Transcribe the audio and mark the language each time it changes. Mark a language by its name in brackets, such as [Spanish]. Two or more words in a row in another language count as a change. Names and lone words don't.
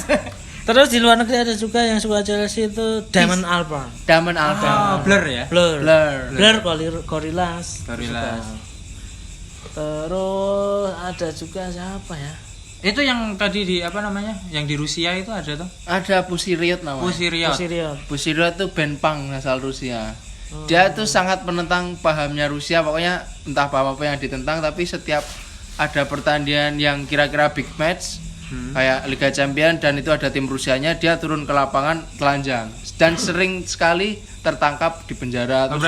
[Indonesian] Terus di luar negeri ada juga yang suka Chelsea itu Damon Albarn. Damon Albarn. Blur ya. Blur. Gorillaz. Gorillaz. Suka. Terus ada juga siapa ya? Itu yang tadi di apa namanya? Yang di Rusia itu ada tuh. Ada Pussy Riot namanya. Pussy Riot. Pussy Riot. Pussy Riot itu band punk asal Rusia. Dia tuh sangat menentang pahamnya Rusia, pokoknya entah apa yang ditentang, tapi setiap ada pertandingan yang kira-kira [English] big match [Indonesian] kayak Liga Champion dan itu ada tim Rusianya, dia turun ke lapangan telanjang dan sering sekali tertangkap di penjara terus